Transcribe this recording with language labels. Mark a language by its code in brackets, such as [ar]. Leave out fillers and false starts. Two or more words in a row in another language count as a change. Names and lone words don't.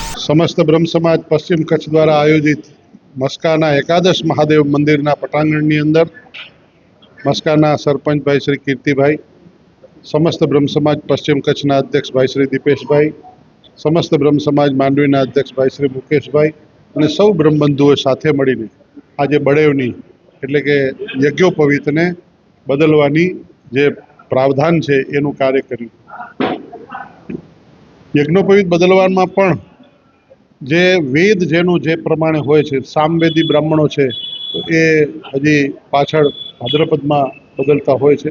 [gu] સમસ્ત બ્રહ્મ સમાજ પશ્ચિમ કચ્છ દ્વારા આયોજિત મસ્કાના એકાદશ મહાદેવ મંદિરના પટાંગણની અંદર મસ્કાના સરપંચ ભાઈ શ્રી કીર્તિભાઈ, સમસ્ત બ્રહ્મ સમાજ પશ્ચિમ કચ્છના અધ્યક્ષ ભાઈ શ્રી દીપેશભાઈ, સમસ્ત બ્રહ્મ સમાજ માંડવીના અધ્યક્ષ ભાઈ શ્રી મુકેશભાઈ અને સૌ બ્રહ્મબંધુઓ સાથે મળીને આજે બળેવની એટલે કે યજ્ઞોપવિતને બદલવાની જે પ્રાવધાન છે એનું કાર્ય કર્યું। યજ્ઞોપવિત બદલવામાં પણ જે વેદ જેનું જે પ્રમાણે હોય છે, સામવેદી બ્રાહ્મણો છે તો એ હજી પાછળ ભાદ્રપદમાં બદલતા હોય છે।